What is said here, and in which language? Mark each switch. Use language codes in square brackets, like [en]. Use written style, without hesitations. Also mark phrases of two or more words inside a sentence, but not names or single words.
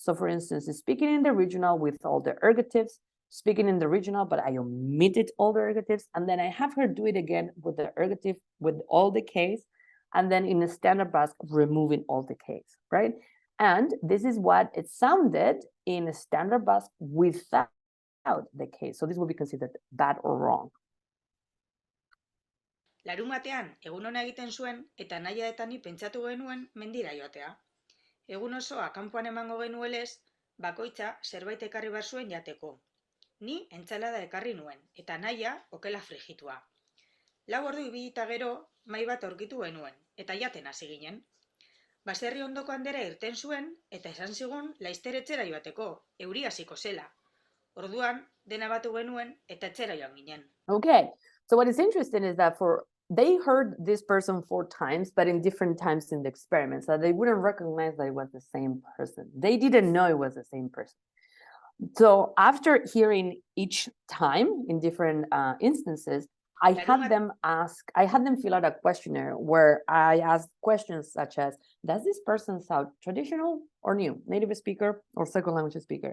[en] So for instance, speaking in the original with all the ergatives, speaking in the original, but I omitted all the ergatives, and then I have her do it again with the ergative, with all the case, and then in the standard Basque, removing all the Ks, right? And this is what it sounded in a standard Basque without the K. So this will be considered bad or wrong. [eu] Larumatean, egun ona egiten zuen, eta naia eta ni pentsatu genuen mendira joatea. Egun osoa kanpoan emango genuelez, bakoitza zerbait ekarri behar zuen jateko. Ni entsalada ekarri nuen, eta naia okela frijitua. 4 ordu ibilita gero, mahai bat aurkitu genuen, eta jaten hasi ginen. Baserri ondoko handera irten zuen, eta esan zigun laizter etxera joateko, euri hasiko zela. Orduan, dena batu genuen, eta etxera joan ginen. [en] Okay, so what is interesting is that they heard this person 4 times, but in different times in the experiment, so they wouldn't recognize that it was the same person. They didn't know it was the same person. So after hearing each time in different instances, I had them fill out a questionnaire where I asked questions such as, does this person sound traditional or new, native speaker or second language speaker?